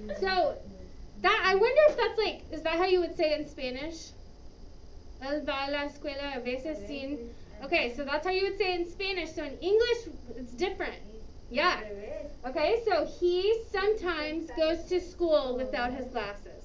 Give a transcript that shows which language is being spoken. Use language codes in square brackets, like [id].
[en] So that I wonder if that's like, is that how you would say it in Spanish? [es] Él va a la escuela a veces sin. [en] Okay, so that's how you would say it in Spanish. So in English, it's different. Yeah. Okay, so he sometimes goes to school without his glasses.